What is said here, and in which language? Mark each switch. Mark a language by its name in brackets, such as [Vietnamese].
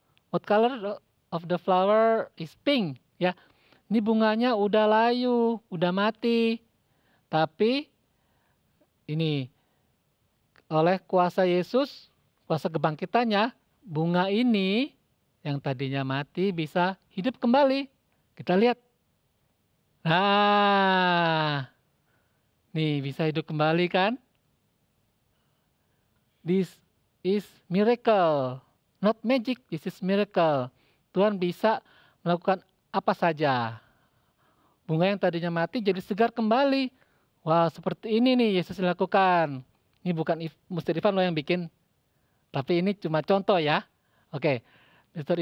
[English] What color of the flower is pink? [Indonesian] Ya, ini bunganya udah layu, udah mati. Tapi ini oleh kuasa Yesus, kuasa kebangkitannya, bunga ini yang tadinya mati bisa hidup kembali. Kita lihat. Nah, nih bisa hidup kembali kan? [English] This is miracle, not magic. This is miracle. [Indonesian] Tuhan bisa melakukan apa saja. Bunga yang tadinya mati jadi segar kembali. Wah, seperti ini nih Yesus lakukan. Ini bukan Mr. Ivan lo yang bikin, tapi ini cuma contoh ya. Oke, Mr.